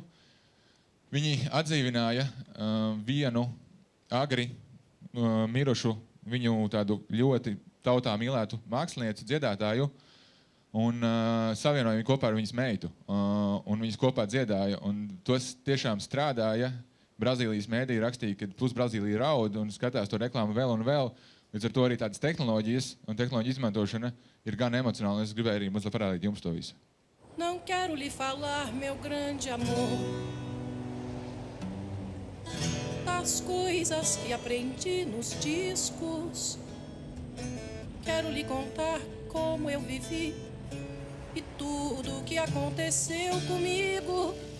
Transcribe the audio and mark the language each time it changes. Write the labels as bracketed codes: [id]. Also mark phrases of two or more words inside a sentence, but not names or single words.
[lv] Viņi atdzīvināja vienu agri mirušu, viņu tādu ļoti tautā mīlētu mākslinieci, dziedātāju, un savienoja viņu kopā ar viņas meitu. Un viņas kopā dziedāja, un tos tiešām strādāja. Brazīlijas mēdīja rakstīja, ka pus Brazīlija raud un skatās to reklāmu vēl un vēl. Līdz ar to arī tādas tehnoloģijas un tehnoloģija izmantošana ir gan emocionāli, un es gribēju arī mazliet parādīt jums to visu. [pt] Não quero lhe falar, meu grande amor, das coisas que aprendi nos discos. Quero lhe contar como eu vivi e tudo o que aconteceu comigo.